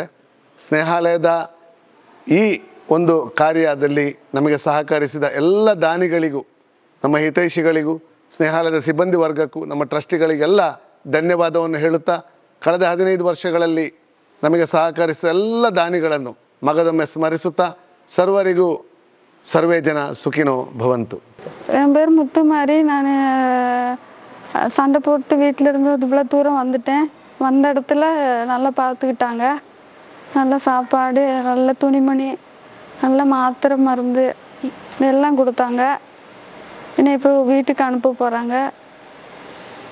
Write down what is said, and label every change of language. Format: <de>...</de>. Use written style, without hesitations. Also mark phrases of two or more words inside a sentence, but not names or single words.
<kn>ಸ್ನೇಹಾಲಯದ ಈ ಒಂದು ಕಾರ್ಯದಲ್ಲಿ ನಮಗೆ ಸಹಕರಿಸಿದ ಎಲ್ಲ ದಾನಿಗಳಿಗೂ, ನಮ್ಮ ಹಿತೈಷಿಗಳಿಗೂ, ಸ್ನೇಹಾಲಯದ ಸಿಬ್ಬಂದಿ ವರ್ಗಕ್ಕೂ, ನಮ್ಮ ಟ್ರಸ್ಟಿಗಳಿಗೆಲ್ಲ ಧನ್ಯವಾದವನ್ನು ಹೇಳುತ್ತಾ, ಕಳೆದ 15 ವರ್ಷಗಳಲ್ಲಿ ನಮಗೆ ಸಹಕರಿಸಿದ ಎಲ್ಲ ದಾನಿಗಳನ್ನು ಮಗದೊಮ್ಮೆ ಸ್ಮರಿಸುತ್ತಾ ಸರ್ವರಿಗೂ</kn> <sa>ಸರ್ವೇ ಜನ ಸುಖಿನೋ ಭವಂತು.</sa> <ta>என் பேர் முத்துமாரி. நான் சண்டை போட்டு வீட்டிலேருந்து இவ்வளோ தூரம் வந்துட்டேன். வந்த இடத்துல நல்லா பார்த்துக்கிட்டாங்க. நல்ல சாப்பாடு, நல்ல துணிமணி, நல்ல மாத்திரை மருந்து எல்லாம் கொடுத்தாங்க. என்னை இப்போ வீட்டுக்கு அனுப்ப போகிறாங்க.</ta>